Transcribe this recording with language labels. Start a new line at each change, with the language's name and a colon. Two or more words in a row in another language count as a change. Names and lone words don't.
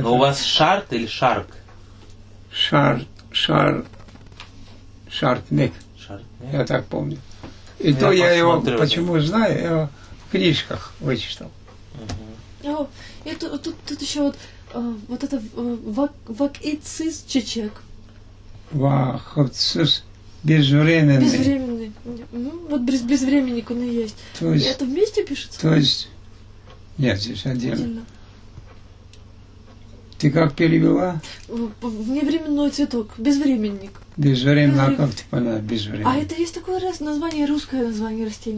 Russian: Но у вас шарт или шарк? Шаркмек, Шаркмек. я так помню. И Ну, то я я его, посмотрю, почему знаю, я его в книжках вычитал. Мгм. О, и тут еще вот это
Crimean Tatar: вакицис чечек.
Russian: Вахоцус безвременный. Безвременный. Вот безвременник он и есть. То И есть, это вместе пишется? нет, здесь отдельно. Отдельно. Ты как перевела? Вневременной цветок. Безвременник. Безвременно, а Безвремен- как ты поняла безвременно? А это есть такое название, русское название растения.